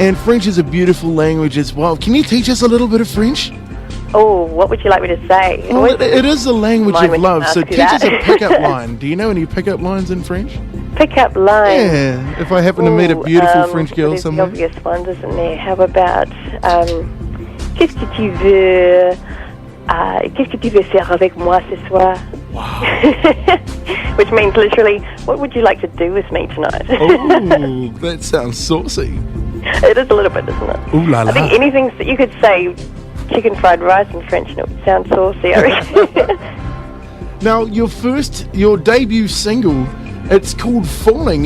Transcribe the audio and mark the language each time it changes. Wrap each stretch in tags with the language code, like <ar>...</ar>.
<en>And French is a beautiful language as well. Can you teach us a little bit of French? Oh, what would you like me to say? Well, it is a language of love, so teach us a pickup line. Do you know any pickup lines in French? Pickup line? Yeah, if I happen to meet a beautiful French girl somewhere. There's the obvious ones, isn't there? How about,</en> <fr>qu'est-ce que tu veux, qu'est-ce que tu veux faire avec moi ce soir?</fr> <en>Wow. Which means literally, what would you like to do with me tonight? Oh, that sounds saucy. It is a little bit, isn't it? Ooh la la. I think anything that you could say chicken fried rice in French and it would sound saucy, I reckon. Now, your debut single, it's called Falling.</en>